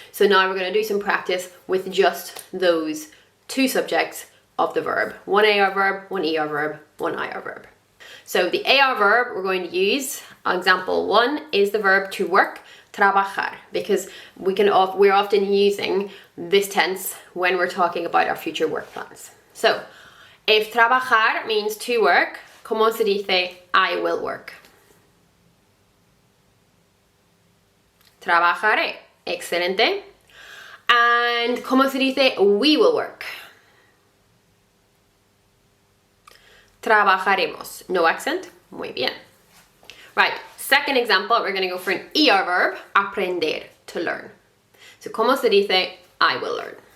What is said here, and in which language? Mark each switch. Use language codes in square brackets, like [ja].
[en] So now we're going to do some practice with just those 2 subjects of the verb. 1 AR verb, 1 ER verb, 1 IR verb. So the AR verb we're going to use, example 1, is the verb to work, trabajar, because we're often using this tense when we're talking about our future work plans. So if trabajar means to work, [es] ¿cómo se dice [en] I will work? [es] Trabajaré. Excelente. And ¿cómo se dice [en] we will work? [es] Trabajaremos. [en] No accent. [es] Muy bien. [en] Right, second example, we're going to go for an ER verb, aprender, to learn. So [es] ¿cómo se dice [en] I will learn?